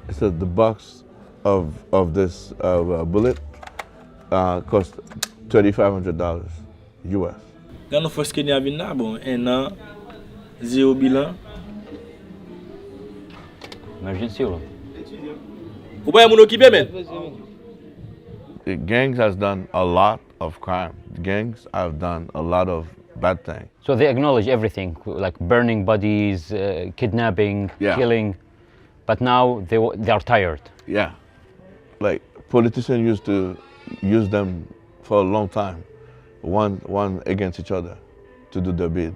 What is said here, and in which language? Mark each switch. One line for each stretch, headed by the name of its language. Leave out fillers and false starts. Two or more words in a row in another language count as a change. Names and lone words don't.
English: So the box of this bullet cost $3,500 US.
Haitian Creole: Gan nou fos Kenya vin nan, bon, 1 an, 0 bilan.
English: emergency or
Haitian Creole: Ou pa yon moun okipe men?
English: The gangs has done a lot of crime. Gangs have done a lot of bad things. so they acknowledge everything, like burning bodies, kidnapping, Yeah. killing, but now they are tired. Yeah. Like politicians used to use them for a long time, one against each other to do their bids.